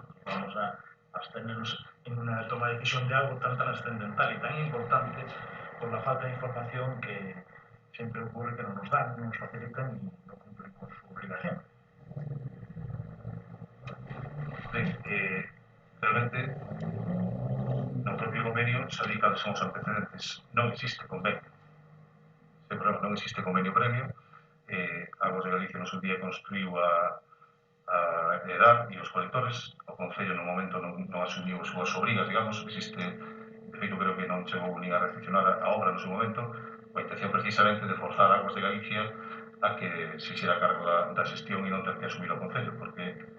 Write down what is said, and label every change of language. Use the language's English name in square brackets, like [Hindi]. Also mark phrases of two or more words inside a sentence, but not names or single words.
[Spanish] Vamos a abstenernos en una toma de decisión de algo tan trascendental y tan importante por la falta de información que siempre ocurre, que no nos dan, no nos facilitan y no cumplen con su obligación. Realmente, [Galician] no propio convenio se dedica son os antecedentes. Non existe convenio. Non existe convenio premio. Aguas de Galicia no seu día construiu a EDAR e os colectores. O Concello no momento non asumiu as súas obrigas, digamos. Existe, de feito, creo que non chegou nin a recepcionar a obra no seu momento, coa intención precisamente de forzar Aguas de Galicia a que [Spanish] se hiciera cargo [Galician] da xestión e non ter que asumir o Concello, porque